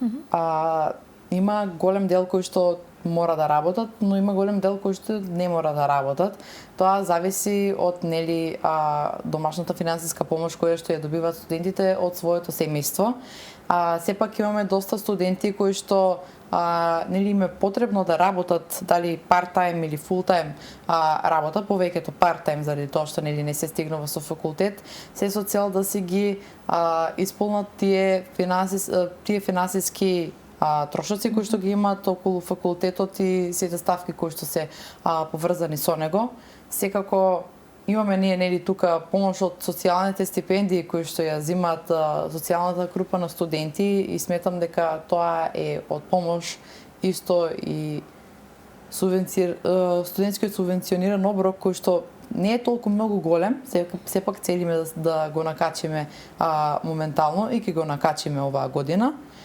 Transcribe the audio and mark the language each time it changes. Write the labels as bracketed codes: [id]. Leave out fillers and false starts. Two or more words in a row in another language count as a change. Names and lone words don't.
[mk] Има голем дел кои што мора да работат, но има голем дел кои што не мора да работат. Тоа зависи од домашната финансиска помош која што ја добиваат студентите од своето семејство. Сепак имаме доста студенти кои што им е потребно да работат, дали part-time или full-time работа, повеќето part-time заради тоа што не се стигнува со факултет, се со цел да си ги исполнат тие финансиски трошоци кои што ги имаат околу факултетот и сите ставки кои што се поврзани со него. Секако имаме ние тука помош од социјалните стипендии кои што ја земаат социјалната група на студенти и сметам дека тоа е од помош исто и студентскиот субвенциониран оброк кој што не е толку многу голем, сепак целиме да го накачиме моментално и ќе го накачиме оваа година.